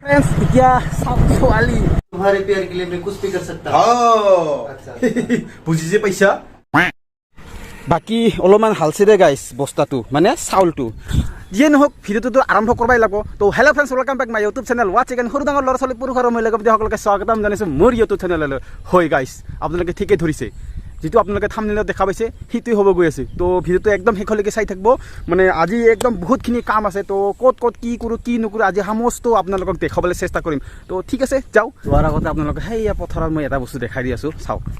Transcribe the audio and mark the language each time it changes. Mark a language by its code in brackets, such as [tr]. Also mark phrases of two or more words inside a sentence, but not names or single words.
[hi] फ्रेंड्स क्या सवाली तुम्हारे प्यार के लिए मैं कुछ भी कर सकता हूँ। अच्छा [as] বুজিছে পইচা বাকি অলপমান হালছে দে গাইছ বস্তাটো মানে চাউলটো যিয়ে নহওক ভিডিঅ'টো আৰম্ভ কৰবাই লাগিব তো [en] Hello friends welcome back my YouTube channel watch again [as] সৰু ডাঙৰ ল'ৰা ছোৱালী পুৰুষ আৰু মহিলা সকলোকে স্বাগতম জনাইছোঁ মোৰ ইউটিউব চেনেললৈ হয় গাইছ আপোনালোকে ঠিকেই ধৰিছে যেটো আপোনালোকে থাম্বনেলত দেখা পাইছে হিটোই হ'ব গৈ আছে তো ভিডিঅ'টো একদম শেষলৈকে চাই থাকিব মানে আজি একদম বহুতখিনি কাম আছে তো ক'ত কি কৰোঁ কি নকৰোঁ আজি সমস্ত আপোনালোকক দেখাবলৈ চেষ্টা কৰিম তো ঠিক আছে যাওঁ যোৱাৰ আগতে আপোনালোকে সেইয়া পথাৰত মই এটা বস্তু দেখাই দি আছোঁ চাওক